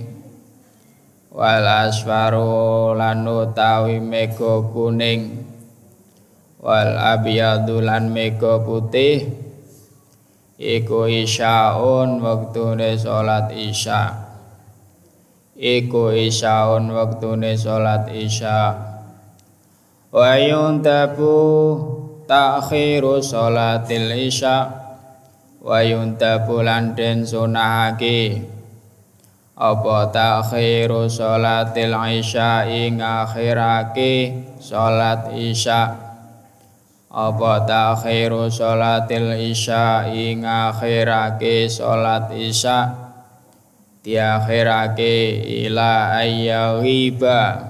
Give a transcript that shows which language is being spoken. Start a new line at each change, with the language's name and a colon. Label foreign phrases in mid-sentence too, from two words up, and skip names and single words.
Arabic: والأصفر
Javanese: lan tawi mega kuning
Arabic: والأبيض
Javanese: lan mega putih iku isyaun waktune salat isya iku isyaun waktune salat isya
Arabic: ويندب تأخير صلاة العشاء ويندب
Javanese: lan den sunahake apa
Arabic: تأخير صلاة العشاء
Javanese: ngakhirake sholat isya apa
Arabic: تأخير صلاة العشاء
Javanese: ngakhirake sholat isya diakhirake
Arabic: إلى أن يغيب